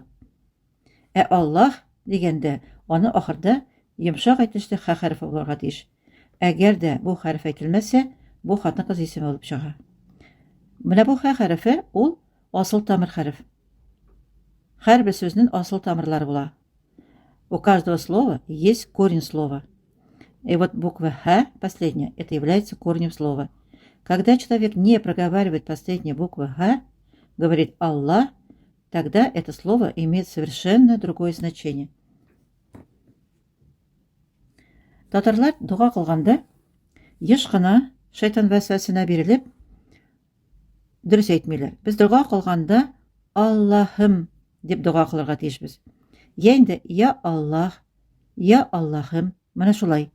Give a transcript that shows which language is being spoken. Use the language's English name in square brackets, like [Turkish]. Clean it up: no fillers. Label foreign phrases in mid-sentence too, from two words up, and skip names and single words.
[Tatar] Ә Аллах дигәндә аны ахырда йомшак әйтешле х хәрефе булырга тиеш. Әгәр дә бу хәреф әйтелмәсә, бу хатын-кыз исеме булып чыга. Менә бу х хәрефе ул асыл тамыр хәреф. Һәрбер сүзнең асыл тамырлары була. [Russian] У каждого слова есть корень слова. И вот буква Х, последняя, это является корнем слова. Когда человек не проговаривает последнюю букву Х, говорит Аллах, тогда это слово имеет совершенно другое значение. [Tatar] Татарлар дуга кылганда еш кына шайтан вәсвәсенә бирелеп дөрес әйтмиләр. Без дуга кылганда Аллаһым дип дуга кылырга тиешбез. Я инде я Аллах, я Аллаһым, менә шулай.